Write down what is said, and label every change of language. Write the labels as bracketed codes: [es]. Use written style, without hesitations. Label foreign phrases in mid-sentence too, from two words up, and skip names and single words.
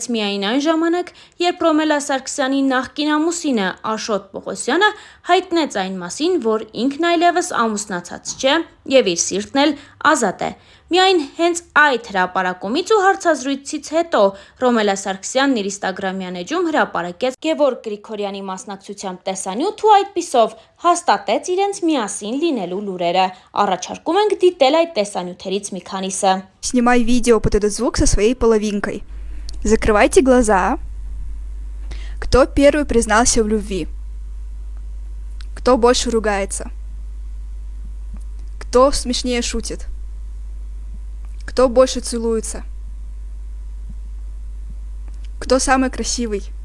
[hy] միայն այն ժամանակ, երբ Ռոմելա Սարգսյանի նախկին ամուսինը Աշոտ Պողոսյանը հայտնեց այն մասին, որ ինքն այլևս ամուսնացած չէ և իր սիրտն էլ ազատ է։ Միայն հենց այդ հրապարակումից ու հարցազրույցից հետո Ռոմելա Սարգսյանն իր ինստագրամյան էջում հրապարակեց Գևորգ Գրիգորյանի մասնակցությամբ տեսանյութ ու այդպիսով հաստատեց իրենց միասին լինելու լուրերը։ Առաջարկում ենք դիտել այդ տեսանյութերից մի քանիսը։ [ru] Снимай видео под этот звук со своей половинкой. Закрывайте глаза. Кто первый признался в любви? Кто больше ругается? Кто смешнее шутит? Кто больше целуется? Кто самый красивый?